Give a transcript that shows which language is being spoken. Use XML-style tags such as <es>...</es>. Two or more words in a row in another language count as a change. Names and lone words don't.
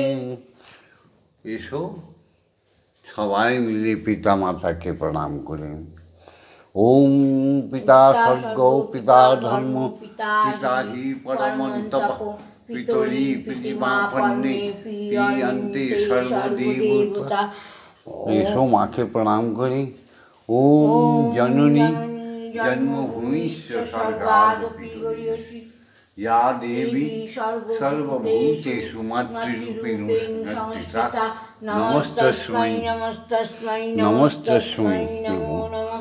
<bn>এসো সবাই মিলে পিতা মাতাকে প্রণাম করেন।</bn> <sa>ওম পিতা স্বর্গ পিতা ধর্ম পিতা হি পরমন্তপ, পিতরি পৃথিবীপন্নে পিয়ন্তে সর্বদেবতা।</sa> <bn>এসো মাকে প্রণাম করি।</bn> <sa>ওম জননী জন্মভূমিশ্চ স্বর্গাদপি গরীয়সী, या देवी सर्वभूतेषु मातृरूपेण संस्थिता, नमस्तस्मै नमस्तस्मै नमस्तस्मै नमो नमः।</sa>